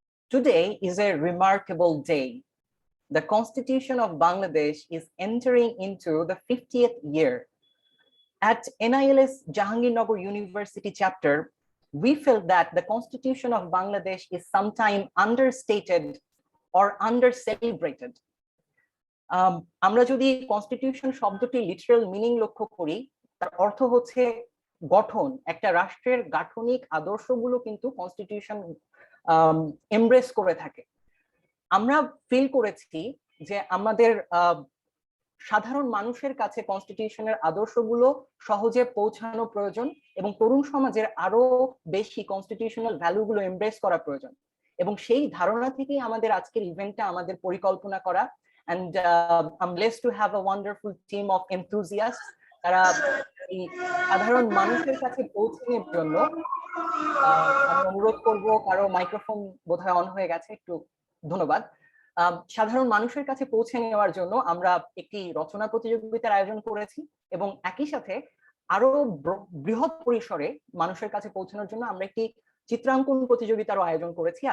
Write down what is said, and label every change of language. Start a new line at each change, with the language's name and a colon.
English: Today is a remarkable day. The Constitution of Bangladesh is entering into the 50th year. At NILS Jahangirnagar University Chapter, we felt that the Constitution of Bangladesh is sometimes understated or under-celebrated.
Bangla: আমরা যদি constitution শব্দটি literal meaning লক্ষ্য করি, তার অর্থ হচ্ছে গঠন। একটা রাষ্ট্রের গাঠনিক আদর্শগুলো কিন্তু কনস্টিটিউশন এমব্রেস করে থাকে। আমরা ফিল করেছি যে আমাদের সাধারণ মানুষের কাছে কনস্টিটিউশনের আদর্শগুলো সহজে পৌঁছানো প্রয়োজন এবং তরুণ সমাজের আরো বেশি কনস্টিটিউশনাল ভ্যালুগুলো এমব্রেস করা প্রয়োজন। এবং সেই ধারণা থেকেই আমাদের আজকের ইভেন্টটা আমাদের পরিকল্পনা করা।
English: And I'm blessed to have a wonderful team of enthusiasts.
Bangla: তারা এই সাধারণ মানুষের কাছে পৌঁছানোর জন্য আমি অনুরোধ করব, কারো মাইক্রোফোন বোধহয় অন হয়ে গেছে, একটু ধন্যবাদ। সাধারণ মানুষের কাছে পৌঁছে নেওয়ার জন্য আমরা একটি রচনা প্রতিযোগিতার আয়োজন করেছি এবং একই সাথে আরো বৃহৎ পরিসরে মানুষের কাছে পৌঁছানোর জন্য আমরা একটি চিত্রাঙ্কন প্রতিযোগিতারও আয়োজন করেছি।